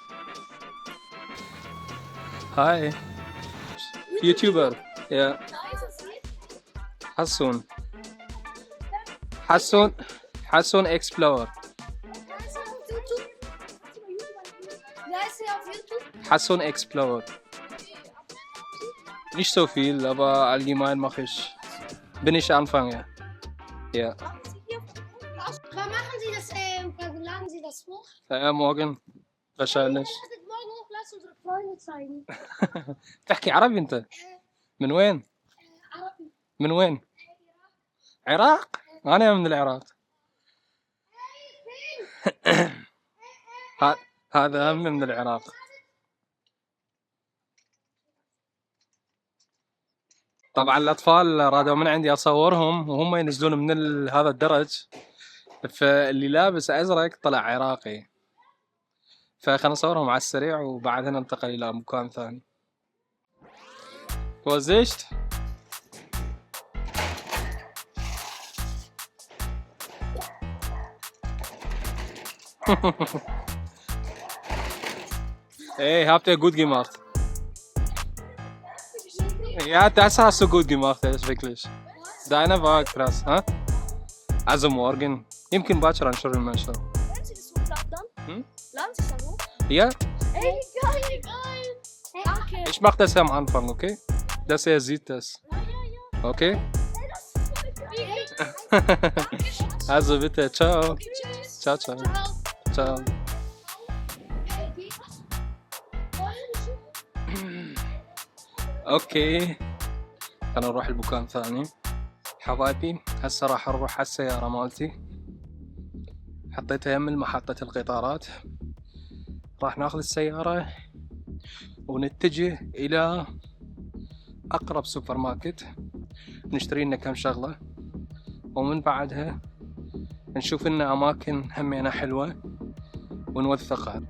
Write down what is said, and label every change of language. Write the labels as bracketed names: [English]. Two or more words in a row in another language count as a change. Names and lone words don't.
[English] Hi YouTuber [Arabic] يا حسون اكسبلور. حسون اكسبلور. [German] Nicht so viel, aber allgemein mache ich, bin ich Anfänger. Ja. Wann machen Sie das, wann laden Sie das hoch? Morgen wahrscheinlich. Ladet morgen hoch, lass unsere Freunde zeigen. [Arabic] تحكي عربي انت؟ من وين؟ عربي. من وين؟ عراق؟ انا من العراق. هذا هم من العراق. طبعا الأطفال رادوا من عندي أصورهم وهم ينزلون من هذا الدرج، فاللي لابس أزرق طلع عراقي، فخلنا نصورهم على السريع وبعدها ننتقل إلى مكان ثاني. [German] وزشت Hey, habt ihr gut gemacht? Ja, das hast du gut gemacht, das ist wirklich. Deine war krass, ha? Also morgen. [Arabic] يمكن باكر انشر المنشر. [German] Laden Sie das hoch dann? Hm? Laden Sie es dann hoch? Ja, Ey, geil! Hey, danke! ich mach das am Anfang, okay? Dass er sieht das. Okay? Hey, das ist so geil! Also bitte, ciao. Okay, tschüss! Ciao, ciao. Ciao! Ciao. Hey, die was? [Arabic] اوكي، خلنا نروح لمكان ثاني. حبايبي هسه راح نروح على السيارة مالتي، حطيتها يم محطة القطارات. راح ناخذ السيارة ونتجه إلى أقرب [English] super market, [Arabic] نشتري لنا كم شغلة، ومن بعدها نشوف لنا أماكن همينة حلوة ونوثقها.